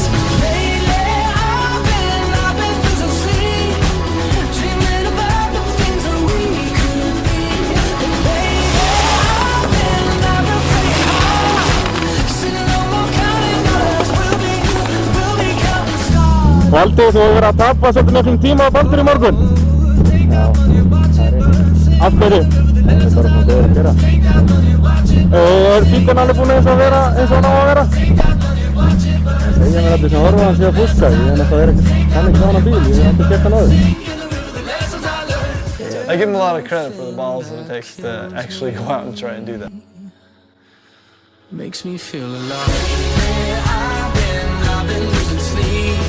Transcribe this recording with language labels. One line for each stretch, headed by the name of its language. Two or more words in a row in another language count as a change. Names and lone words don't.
English: Lately, I've been losing sleep, dreaming about the things that we could be. Baby, I've been playing hard, said no more counting dollars, we'll be counting stars.
Icelandic: Valdi, þú hefur verið að tapa svolítið miklum tíma á Baldur í morgun. Já, það er rétt. Af hverju? Það er bara svona góður að gera. Bílinn alveg búinn eins og vera eins og hann á að vera? Það segja mér allir sem horfa hann sé að fúska. Ég hef náttúrulega kann ekki á hana bíl, ég hef ekki gert hann áður.
English: I give him a lot of credit for the balls that it takes to actually go out and try and do that. Makes me feel alive. I've been losing sleep.